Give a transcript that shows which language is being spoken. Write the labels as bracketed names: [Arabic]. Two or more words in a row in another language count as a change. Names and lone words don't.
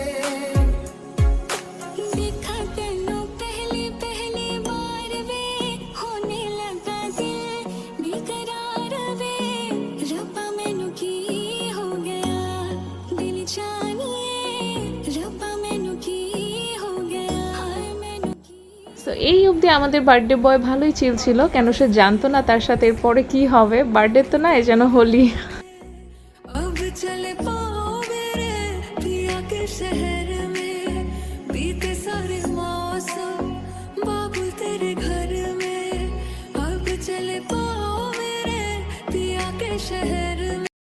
[Punjabi] ਦੇਖਾ ਤੈਨੂੰ ਪਹਿਲੀ ਪਹਿਲੀ ਵਾਰ ਵੇ, ਹੋਣ ਲੱਗਾ ਦਿਲ ਬੇਕਰਾਰ ਵੇ। ਰੱਬਾ ਮੈਨੂੰ ਕੀ ਹੋ ਗਿਆ ਦਿਲ ਜਾਨੀਏ, ਰੱਬਾ ਮੈਨੂੰ ਕੀ ਹੋ ਗਿਆ ਹਾਏ ਮੈਨੂੰ ਕੀ। [Bangla] সো এই অবধি আমাদের [English] birthday boy [Bangla] ভালোই চিল ছিল, কেন সে জানতো না তার সাথে এরপরে কি হবে। বার্থডে তো না, এ যেন হোলি। [Hindi] अब चल पाओ मेरे पिया के शहर में, बीते सारे मौसम बाबू तेरे घर में। अब चल पाओ मेरे पिया के शहर में।